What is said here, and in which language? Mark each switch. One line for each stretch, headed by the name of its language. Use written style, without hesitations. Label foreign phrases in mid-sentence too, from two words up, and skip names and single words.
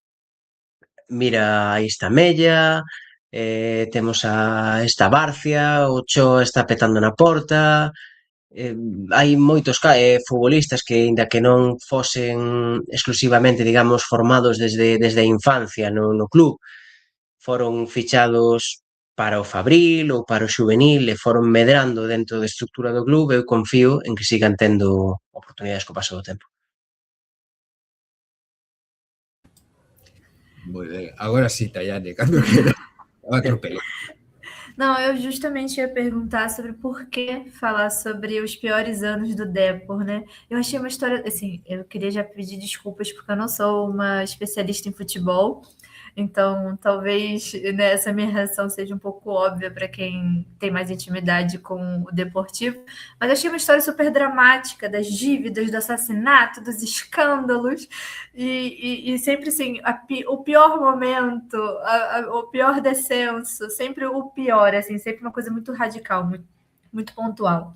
Galician: mira, aí está Mella, temos a esta Barcia, o Cho está petando na porta, hai moitos futbolistas que, aínda que non fosen exclusivamente, digamos, formados desde a infancia no club, foron fichados para o Fabril ou para o Xuvenil e foron medrando dentro da estructura do club. Eu confío en que sigan tendo oportunidades co paso do tempo. Moi ben, agora sí, Tayane, cando queira.
Portuguese: Atropelei. Não, eu justamente ia perguntar sobre por que falar sobre os piores anos do Depor, né? Eu achei uma história, assim, eu queria já pedir desculpas porque eu não sou uma especialista em futebol, então talvez, né, essa minha reação seja um pouco óbvia para quem tem mais intimidade com o Deportivo, mas eu achei uma história super dramática das dívidas, do assassinato, dos escândalos, e sempre assim, o pior momento, o pior descenso, sempre o pior, assim, sempre uma coisa muito radical, muito pontual.